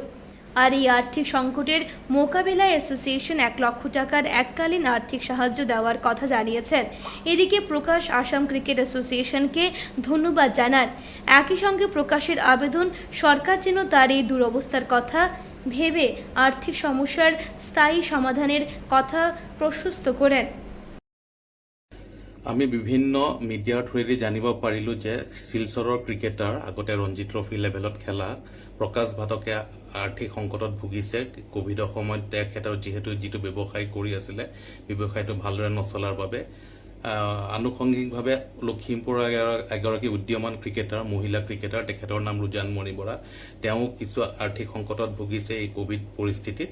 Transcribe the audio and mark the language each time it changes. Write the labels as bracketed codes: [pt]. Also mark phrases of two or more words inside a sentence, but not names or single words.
[bn] আর এই আর্থিক সংকটের মোকাবিলায় অ্যাসোসিয়েশন 1 লক্ষ টাকার এককালীন আর্থিক সাহায্য দেওয়ার কথা জানিয়েছেন। এদিকে প্রকাশ আসাম ক্রিকেট অ্যাসোসিয়েশনকে ধন্যবাদ জানান। একই সঙ্গে প্রকাশের আবেদন, সরকার যেন তার এই দুরবস্থার কথা ভেবে আর্থিক সমস্যার স্থায়ী সমাধানের কথা প্রশস্ত করেন। [as] আমি বিভিন্ন মিডিয়াৰ থ্ৰুৱেদি জানিব পাৰিলোঁ যে শিলচৰৰ ক্ৰিকেটাৰ আগতে ৰঞ্জি ট্ৰফি লেভেলত খেলা প্ৰকাশ ভাটকে আৰ্থিক সংকটত ভুগিছে। কোভিডৰ সময়ত তেখেতৰ যিটো ব্যৱসায় কৰি আছিলে, ব্যৱসায়টো ভালদৰে নচলাৰ বাবে আনুষংগিকভাৱে লখিমপুৰৰ এগৰাকী উদীয়মান ক্ৰিকেটাৰ, মহিলা ক্ৰিকেটাৰ, তেখেতৰ নাম ৰুজানমণি বৰা, তেওঁ কিছু আৰ্থিক সংকটত ভুগিছে এই কোভিড পৰিস্থিতিত।